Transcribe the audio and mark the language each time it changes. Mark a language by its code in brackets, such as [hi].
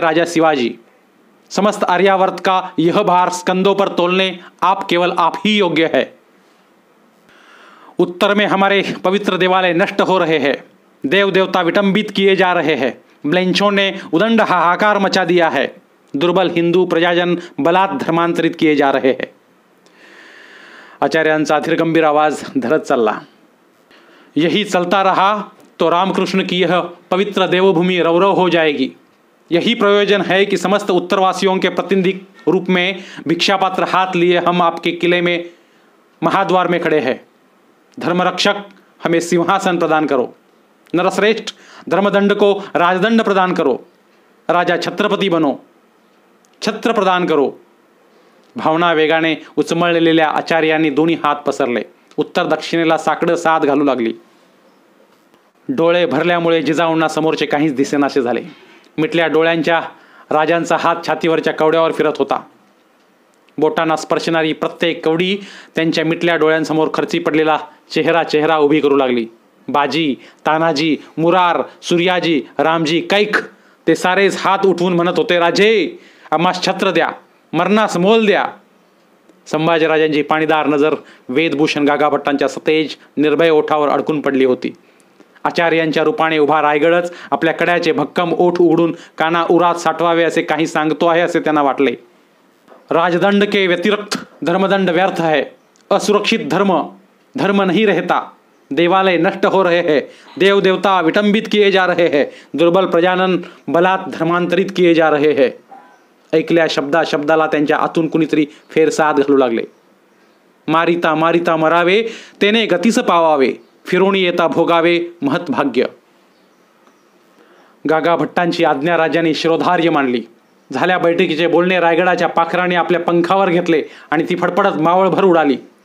[hi] राजा शिवाजी, समस्त आर्यावर्त का यह भार स्कंदों पर तोलने आप केवल आप ही योग्य है. उत्तर में हमारे पवित्र देवालय नष्ट हो रहे हैं, देव देवता विटंबित किए जा रहे हैं, ब्लेंचों ने उदंड हाहाकार मचा दिया है, दुर्बल हिंदू प्रजाजन बलात् धर्मांतरित किए जा रहे हैं. [mr] आचार्यांचा अधिरगंभीर आवाज धरत चलला. [hi] यही चलता रहा तो रामकृष्ण की यह पवित्र देवभूमि रौरव हो जाएगी. यही प्रयोजन है कि समस्त उत्तरवासियों के प्रतिनिधि रूप में भिक्षापात्र हाथ लिए हम आपके किले में महाद्वार में खड़े हैं। धर्मरक्षक हमें सिंहासन प्रदान करो। नरश्रेष्ठ धर्मदंड को राजदंड प्रदान करो। राजा छत्रपति बनो, छत्र प्रदान करो। [mr] भावना वेगाने उचमळलेल्या आचार्यांनी दोन्ही हात पसरले। उत्तर दक्षिणेला साकडं सात घालू लागली। डोळे भरल्यामुळे जिजाऊंना समोरचे काहीच दिसेनासे झाले। मिटल्या डोळ्यांच्या राजांचा हात छातीवरच्या कवड्यावर फिरत होता। बोटांना स्पर्शणारी प्रत्येक कवडी त्यांच्या मिटल्या डोळ्यांसमोर खर्ची पडलेला चेहरा चेहरा उभी करू लागली। बाजी, तानाजी, मुरार, सूर्याजी, रामजी, कैख, ते सारेच हात उठवून म्हणत होते, राजे आम्हास छत्र द्या, मरणास मोल द्या। संभाजीराजांची पाणीदार नजर वेदभूषण गागाभट्टांच्या सतेज निर्भय ओठावर अडकून पडली होती। आचार्यांच्या रूपाने उभा रायगडच आपल्या कड्याचे भक्कम ओठ उघडून काना उरात साठवावे असे काही सांगतो आहे असे त्यांना वाटले। [hi] राजदंड के व्यतिरिक्त धर्मदंड व्यर्थ है, असुरक्षित धर्म, धर्म नहीं रहता, देवालय नष्ट हो रहे हैं, देव देवता विटंबित किए जा रहे हैं, दुर्बल प्रजानन बलात् धर्मांतरित किए जा रहे हैं। [mr] ऐकल्या शब्दा शब्दाला त्यांच्या आतून कुणीतरी फेरसाद घालू लागले। मारिता मारिता मरावे, तेने गतीस पावावे, फिरोणी येता भोगावे महत्भाग्य। गागाभट्टांची आज्ञा राजाने शिरोधार्य मानली। झाल्या बैठकीचे बोलणे रायगडाच्या पाखराने आपल्या पंखावर घेतले आणि ती फडफडत मावळभर उडाली।